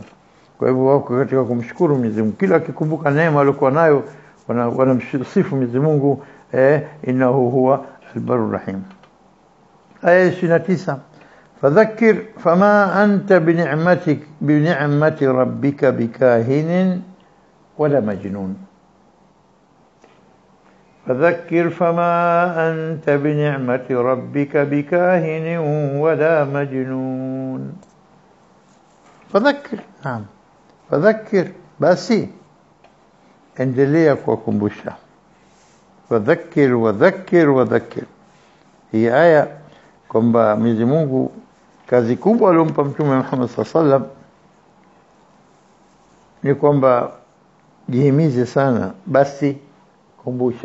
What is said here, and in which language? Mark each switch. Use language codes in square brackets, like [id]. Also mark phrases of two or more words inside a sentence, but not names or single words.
[sw] Kwa hivyo wako katika kumshukuru Mwenyezi Mungu, kila akikumbuka neema aliyokuwa nayo wanamsifu Mwenyezi Mungu, [ar] إنه هو البر الرحيم. Aya 29, فذكر فما أنت بنعمة ربك بكاهن ولا مجنون. فذكر فما أنت بنعمة ربك بكاهن ولا مجنون. فذكر، نعم فذكر [sw] basi endelea kuwakumbusha. [ar] فذكر وذكر وذكر. [sw] Hii aya kwamba Mwenyezi Mungu kazi kubwa aliyompa Mtume Muhammad [ar] صلى الله عليه وسلم [sw] ni kwamba jihimize sana, basi kumbusha.